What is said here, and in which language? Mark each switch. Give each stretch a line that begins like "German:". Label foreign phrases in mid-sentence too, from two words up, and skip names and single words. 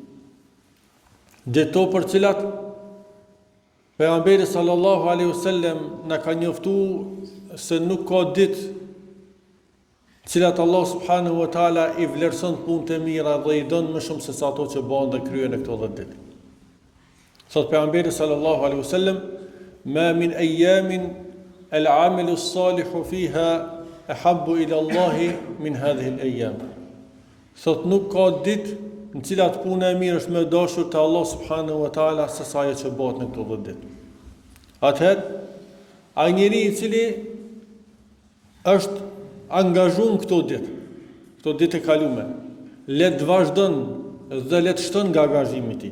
Albanian: Deto për cilat pejgamberi
Arabic: صلى الله عليه وسلم
Albanian: na ka njoftuar se nuk ka ditë cilat
Arabic: الله سبحانه وتعالى
Albanian: I vlerëson punët e mira dhe I don më shumë se sa ato që bëhen dhe kryen në këto 10 ditë. Thot pejgamberi
Arabic: صلى الله عليه وسلم ما من أيام العمل الصالح فيها أحب إلى الله من هذه الأيام."
Albanian: Thot nuk ka ditë në cilat puna e mirë është më e dashur te
Arabic: الله سبحانه وتعالى
Albanian: se sa ajo që bëhet në këto 10 ditë. Atëherë, ai njeri I cili është angazhuar këto ditë e kalume, le të vazhdon dhe le të shton nga angazhimi I tij.